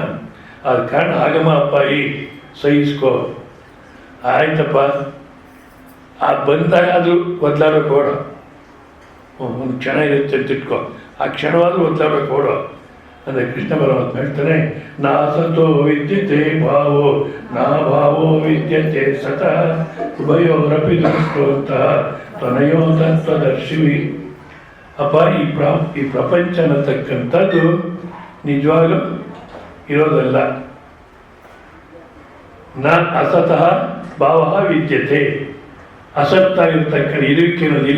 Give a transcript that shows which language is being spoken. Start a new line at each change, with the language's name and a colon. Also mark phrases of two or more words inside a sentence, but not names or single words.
Kannada: ಆದ ಕಾರಣ ಆಗಮ ಅಪ್ಪ ಈ ಸಹಿಸ್ಕೋ, ಆಯ್ತಪ್ಪ, ಆ ಬಂದಾಗ ಆದರೂ ಬದಲಾಡೋಕೆ ಓಡೋ. ಒಂದು ಕ್ಷಣ ಇರುತ್ತೆ ಅಂತ ಇಟ್ಕೋ, ಆ ಕ್ಷಣವಾದರೂ ಬದಲಾಡೋಕೆ ಓಡೋ. ಅಂದರೆ ಕೃಷ್ಣ ಪರಮಾತ್ಮ ಹೇಳ್ತಾನೆ,
Sanskrit: ನಾ ಸತೋ ವಿದ್ಯತೆ ಭಾವೋ ನಾ ಭಾವೋ ವಿದ್ಯತೆ ಸತ ಉಭಯೋರಪಿ ದೃಷ್ಟೋಂತಹ ತ್ವನಯೋ ತತ್ವದರ್ಶಿವಿ.
Kannada: ಅಪ್ಪ, ಈ ಪ್ರಪಂಚ ಅನ್ನತಕ್ಕಂಥದ್ದು ನಿಜವಾಗ್ಲೂ ಇರೋದಲ್ಲ.
Sanskrit: ನ ಅಸತಃ ಭಾವ ವಿದ್ಯತೆ,
Kannada: ಅಸತ್ತಾಗಿರ್ತಕ್ಕ ಇರುವಿಕೆ ಅನ್ನೋದಿಲ್ಲ.